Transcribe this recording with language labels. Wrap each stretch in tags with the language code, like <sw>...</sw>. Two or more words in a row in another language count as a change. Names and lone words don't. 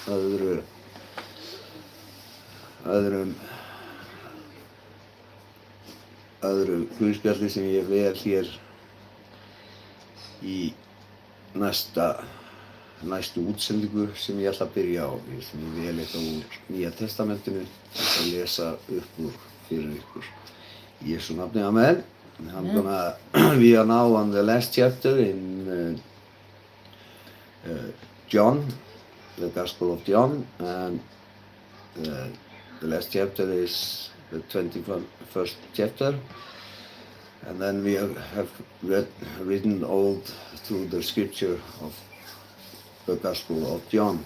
<is>öðru Guðspjalli sem ég vel hér í næstu útsendingu sem ég ætla að byrja á, sem ég vel eitthvað úr Nýja Testamentinu að lesa upp úr fyrir ykkur. Í Jesú nafni, amen.</is> <en>We are now on the last chapter in John, the Gospel of John, and the last chapter is the 21st chapter. And then we have written all through the scripture of the Gospel of John.</en>